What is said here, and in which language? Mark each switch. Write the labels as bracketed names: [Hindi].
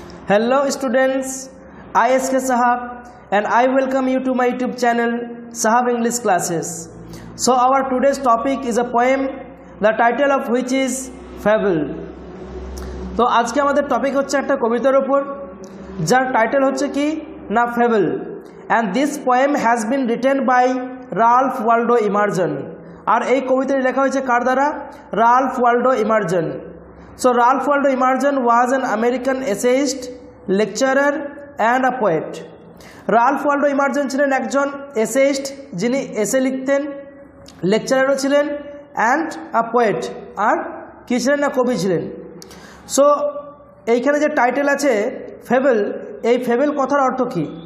[English] Hello students, I SK Sahab and I welcome you to my YouTube channel Sahab English Classes. So our today's topic is a poem, the title of which is Fable. [Bangla] তো আজকে আমাদের topic হচ্ছে একটা কবিতার উপর যার title হচ্ছে কি না fable, [English] and this poem has been written by [Bangla] Ralph Waldo ইমার্জন। আর এই কবিতাটি লেখা হয়েছে কার দ্বারা? Ralph Waldo ইমার্জন। [English] So Ralph Waldo Emerson was an American essayist, lecturer and a poet. [Bangla] Ralph Waldo Emerson ছিলেন একজন এসেইস্ট যিনি এসে লিখতেন, লেকচারারও ছিলেন [English] and a poet, [Bangla] আর কি ছিলেন না কবি ছিলেন। সো এইখানে যে টাইটেল আছে ফেবল, এই ফেবল কথার অর্থ কী?